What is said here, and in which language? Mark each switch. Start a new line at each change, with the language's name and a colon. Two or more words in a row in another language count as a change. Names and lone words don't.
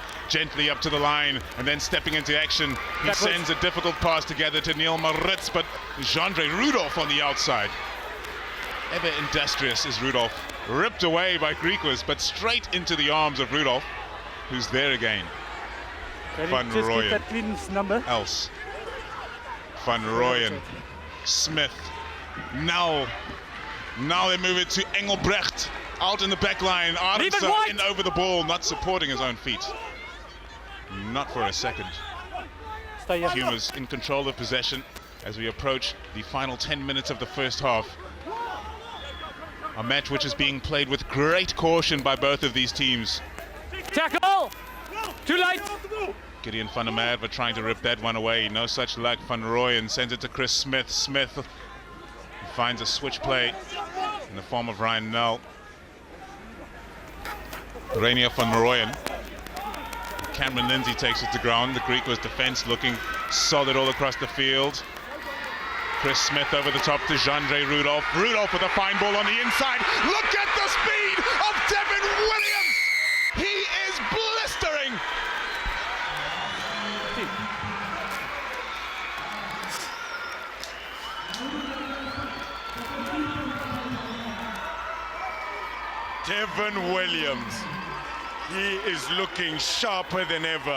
English: Gently up to the line, and then stepping into action. He sends a difficult pass together to Neil Maritz, but Jandre Rudolph on the outside. Ever industrious is Rudolph. Ripped away by Griquas, but straight into the arms of Rudolph, who's there again. Van Rooyen. Else. Van Rooyen. Smith. Now they move it to Engelbrecht. Out in the back line. Arendse in over the ball, not supporting his own feet. Not for a second. Pumas in control of possession as we approach the final 10 minutes of the first half. A match which is being played with great caution by both of these teams. Tackle! Too late! Gideon van der Merwe trying to rip that one away. No such luck. Van Rooyen sends it to Chris Smith. Smith finds a switch play in the form of Ryan Nell. Rainier van Rooyen. Cameron Lindsay takes it to ground. The Griquas defense looking solid all across the field. Chris Smith over the top to Jandre Rudolph. Rudolph with a fine ball on the inside. Look at the speed of Devin Williams. He is blistering. Devin Williams, he is looking sharper than ever.